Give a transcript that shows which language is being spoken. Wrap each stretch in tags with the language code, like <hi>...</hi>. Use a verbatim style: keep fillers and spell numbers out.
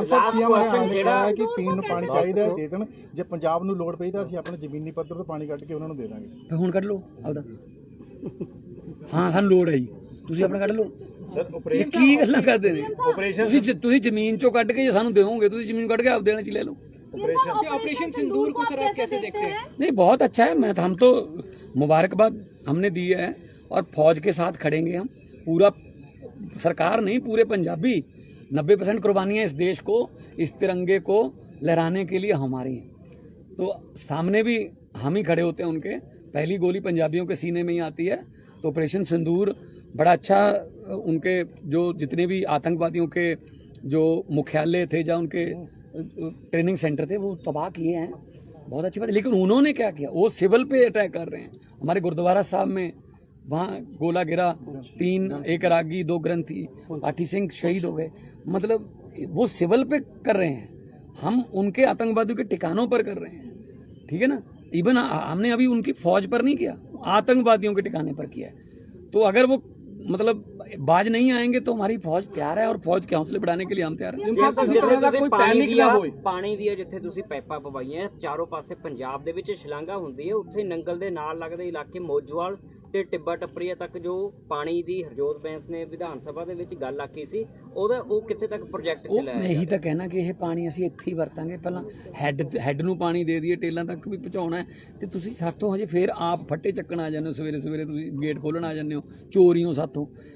<pa>ਜਿਹੜਾ ਕਿ ਪੀਣ ਨੂੰ ਪਾਣੀ ਚਾਹੀਦਾ ਹੈ, ਦੇ ਦੇਣ। ਜੇ ਪੰਜਾਬ ਨੂੰ ਲੋੜ ਪਈ ਤਾਂ ਅਸੀਂ ਆਪਣੇ ਜ਼ਮੀਨੀ ਪੱਧਰ ਤੋਂ ਪਾਣੀ ਕੱਢ ਕੇ ਉਹਨਾਂ ਨੂੰ ਦੇ ਦਾਂਗੇ। ਤਾਂ ਹੁਣ ਕੱਢ ਲਓ ਆਪਦਾ, ਹਾਂ ਸਾਨੂੰ ਲੋੜ ਹੈ ਜੀ, ਤੁਸੀਂ ਆਪਣਾ ਕੱਢ ਲਓ। ਇਹ ਕੀ ਗੱਲਾਂ ਕਰਦੇ ਨੇ, ਤੁਸੀਂ ਜ- ਤੁਸੀਂ ਜ਼ਮੀਨ ਚੋਂ ਕੱਢ ਕੇ ਜੇ ਸਾਨੂੰ ਦੇਵੋਗੇ, ਤੁਸੀਂ ਜ਼ਮੀਨ ਕੱਢ ਕੇ ਆਪਦੇ ਨਾਲ ਚ ਲੈ ਲਓ।</pa> <hi>ऑपरेशन सिंदूर को आप कैसे देखते हैं? नहीं, बहुत अच्छा है, मैं हम तो मुबारकबाद हमने दी है, और फौज के साथ खड़ेंगे हम, पूरा सरकार नहीं पूरे पंजाबी नब्बे परसेंट कुर्बानियाँ इस देश को इस तिरंगे को लहराने के लिए हमारी हैं। तो सामने भी हम ही खड़े होते हैं उनके, पहली गोली पंजाबियों के सीने में ही आती है। तो ऑपरेशन सिंदूर बड़ा अच्छा, अ, उनके जो जितने भी आतंकवादियों के जो मुख्यालय थे या उनके अ, अ, ट्रेनिंग सेंटर थे वो तबाह किए हैं, बहुत अच्छी बात है। लेकिन उन्होंने क्या किया, वो सिविल पे अटैक कर रहे हैं। हमारे गुरुद्वारा साहब में वहाँ गोला गिरा, तीन एक रागी दो ग्रंथी पाठी सिंह शहीद हो गए, मतलब वो सिविल पे कर रहे हैं, हम उनके आतंकवादियों के ठिकानों पर कर रहे हैं, ठीक है ना। इवन हमने अभी उनकी फौज पर नहीं किया, आतंकवादियों के ठिकाने पर किया है। तो अगर वो मतलब बाज नहीं आएंगे तो हमारी फौज तैयार है, और फौज के हौसले बढ़ाने के लिए हम तैयार हैं।</hi> <pa>ਜੇ ਤੁਸੀਂ ਕੋਈ ਪਾਣੀ panic ਨਾ ਦੀਆਂ ਹੋਏ। ਪਾਣੀ ਦੀਆਂ ਜਿੱਥੇ ਤੁਸੀਂ ਪਾਈਪਾਂ ਪਵਾਈਆਂ ਚਾਰੋਂ ਪਾਸੇ ਪੰਜਾਬ ਦੇ ਵਿੱਚ ਛਲਾਂਘਾ ਹੁੰਦੀ ਹੈ, ਉੱਥੇ ਨੰਗਲ ਦੇ ਨਾਲ ਲੱਗਦੇ ਇਲਾਕੇ ਮੋਜਵਾਲ ਤੇ ਟਿੱਬਾ ਟੱਪਰੀਆ ਤੱਕ ਜੋ ਪਾਣੀ ਦੀ ਹਰਜੋਤ ਬੈਂਸ ਨੇ ਵਿਧਾਨ ਸਭਾ ਦੇ ਵਿੱਚ ਗੱਲ ਆਖੀ ਸੀ, ਉਹਦਾ ਉਹ ਕਿੱਥੇ ਤੱਕ ਪ੍ਰੋਜੈਕਟ ਉਹ ਚਲਾਇਆ ਮੈਂ ਇਹੀ ਤਾਂ ਕਹਿਣਾ ਕਿ ਇਹ ਪਾਣੀ ਅਸੀਂ ਇੱਥੇ ਹੀ ਵਰਤਾਂਗੇ, ਪਹਿਲਾਂ ਹੈੱਡ ਹੈੱਡ ਨੂੰ ਪਾਣੀ ਦੇ ਦਈਏ, ਟੇਲਾਂ ਤੱਕ ਵੀ ਪਹੁੰਚਾਉਣਾ ਹੈ, ਤੇ ਤੁਸੀਂ ਸਾਥੋਂ ਹਜੇ ਫੇਰ ਆਪ ਫੱਟੇ ਚੱਕਣ ਆ ਜਾਂਦੇ ਹੋ, ਸਵੇਰੇ ਸਵੇਰੇ ਤੁਸੀਂ ਗੇਟ ਖੋਲਣ ਆ ਜਾਂਦੇ ਹੋ, ਚੋਰੀਆਂ ਸਾਥੋਂ।</pa>